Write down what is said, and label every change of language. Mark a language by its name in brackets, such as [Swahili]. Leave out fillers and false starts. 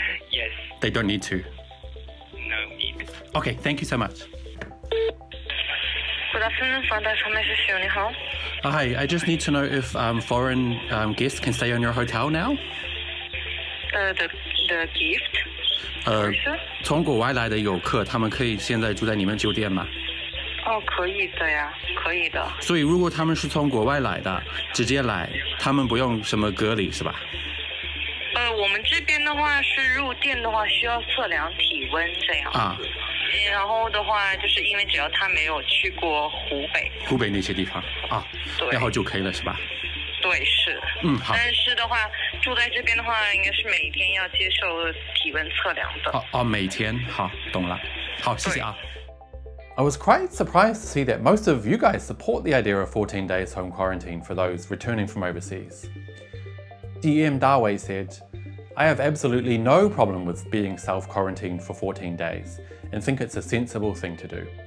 [English] Yes. They don't need to. No need. Okay, thank you so much. Good afternoon, front desk. Hi, I just need to know if foreign guests can stay in your hotel now? The gift? [Chinese] 从国外来的游客，他们可以现在住在你们酒店吗？可以的呀，可以的。所以如果他们是从国外来的，直接来，他们不用什么隔离是吧？我们这边的话是入店的话需要测量体温这样。然后的话就是因为只要他没有去过湖北那些地方对，然后就可以了是吧？对，是。好。但是的话住在这边的话应该是每天要接受体温测量的。每天，好，懂了。好，谢谢啊。 [English] I was quite surprised to see that most of you guys support the idea of 14 days home quarantine for those returning from overseas. DM Dawei said, I have absolutely no problem with being self-quarantined for 14 days and think it's a sensible thing to do.